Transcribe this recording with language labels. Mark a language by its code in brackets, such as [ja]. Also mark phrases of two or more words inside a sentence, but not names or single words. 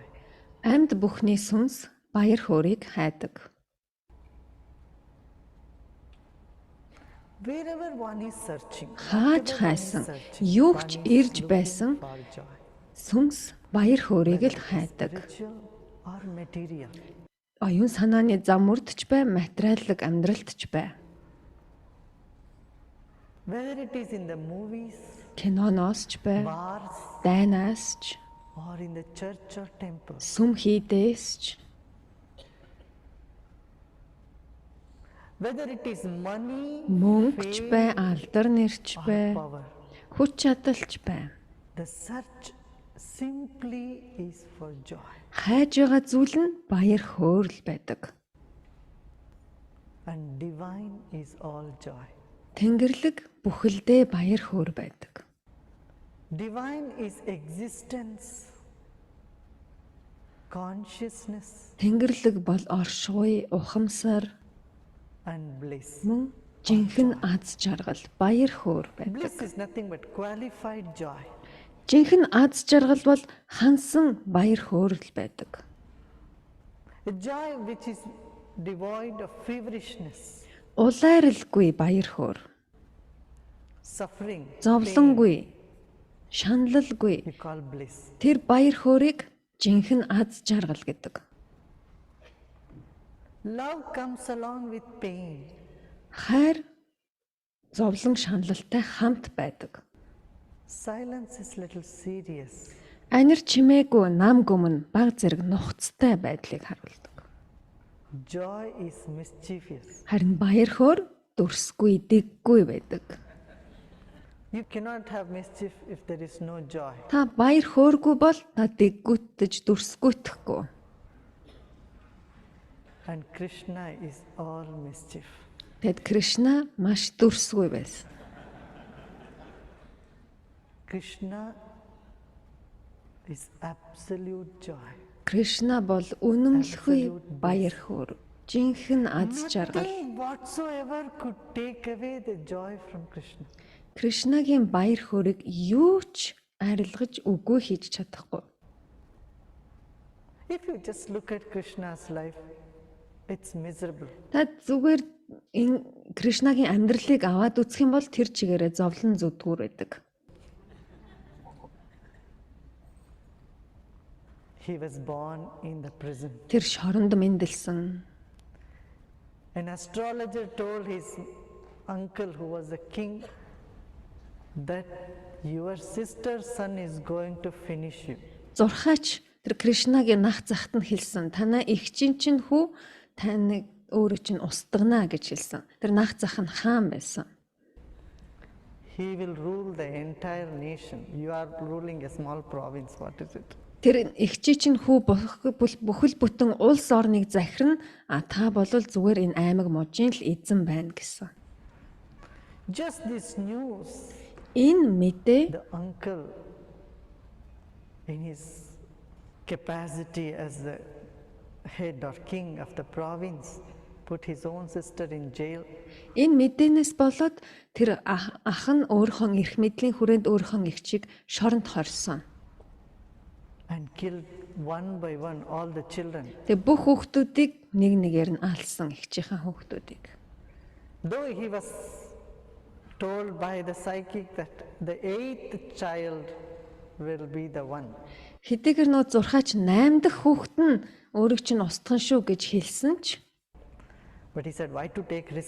[mn] Амьд бүхний сүнс баяр хөөргийг хайдаг. [en] Wherever one is searching, [mn] Хааж хайсан, юу ч ирж байсан [en] for joy, [mn] сүнс баяр хөөргийг л хайдаг. [en] spiritual or material. [mn] Оюун санааны зам мөрдч бай, материаллык амьдралтч бай. [en] Whether it is in the movies, [mn] Киноноос ч бай, [en] bars, [mn] дайнаас ч, [en] or in the church or temple, [mn] сүм хийдээс ч, [en] whether it is money, [mn] мөнгөч бай, алдар нэрч бай, [en] power, [mn] хүч чадалч бай. [en] the search simply is for joy. [mn] Хайж байгаа зүйл нь баяр хөөрл байдаг. [en] And divine is all joy. [mn] Тэнгэрлэг бүхэлдээ баяр хөөр байдаг. [en] Divine is existence, consciousness, [mn] Тэнгэрлэг бол оршихуй, ухамсар, [en] and bliss. [mn] мөн жинхэнэ аз жаргал, баяр хөөр байдаг. [en] Bliss is nothing but qualified joy. [mn] Жинхэнэ аз жаргал бол хансан баяр хөөрл байдаг. [en] A joy which is devoid of feverishness, [mn] Улайралгүй баяр хөөр, [en] suffering, [mn] зовлонгүй, шаналлгүй. [en] we call bliss. [mn] Тэр баяр хөөргийг жинхэнэ аз жаргал гэдэг. [en] Love comes along with pain. [mn] Хайр зовлон шаналлтай хамт байдаг. [en] Silence is little serious. [mn] Анир чимээгүй нам гүмэн баг зэрэг нухацтай байдлыг харуулдаг. [en] Joy is mischievous. [mn] Харин баяр хөөр дүрсгүй, дэггүй байдаг. [en] You cannot have mischief if there is no joy. [mn] Та баяр хөөргүй бол та дэггүйтэж дүрсгүйтэхгүй. [en] And Krishna is all mischief. [mn] Тэгэд Кришна маш дүрсгүй байсан. [en] Krishna is absolute joy. [mn] Кришна бол үнэмлэхүй баяр хөөр, жинхэнэ аз жаргал. [en] Nothing whatsoever could take away the joy from Krishna. [mn] Кришнагийн баяр хөөргийг юу ч арилгаж үгүй хийж чадахгүй. [en] If you just look at Krishna's life, it's miserable. [mn] Та зүгээр энэ Кришнагийн амьдралыг аваад үзэх юм бол тэр чигээрээ зовлон зүдгүүр байдаг. [en] He was born in the prison. [mn] Тэр шоронд мэндэлсэн. [en] An astrologer told his uncle, who was a king, that your sister's son is going to finish you. [mn] Зурхаач тэр Кришнагийн нах захт нь хэлсэн. Танай эгчийн чинь хүү таныг өөрөө чинь устгана гэж хэлсэн. Тэр нах зах нь хаан байсан. [en] He will rule the entire nation. You are ruling a small province. What is it? [mn] Тэр эгчийн чинь хүү бүхэл бүтэн улс орныг захирна. А та бол зүгээр энэ аймаг мужийн л эзэн байна гэсэн. [en] Just this news, [mn] Энэ мэдээ [en] the uncle, in his capacity as the head or king of the province, put his own sister in jail. [mn] энэ мэдээнээс болоод тэр ах нь өөрхөн эрх мэдлийн хүрээнд өөрхөн эгчийг шоронд хорсон. [en] And killed one by one all the children. [mn] Тэгээ бүх хүүхдүүдийг нэг нэгээр нь алсан эгчийнхээ хүүхдүүдийг. [en] Though he was told by the psychic that the 8th child will be the one. [mn] Хэдийгээр нөө зурхаач 8 дахь хүүхэд нь өөрийг чинь устгах шүү гэж хэлсэн ч [en] But he said, why to take risk?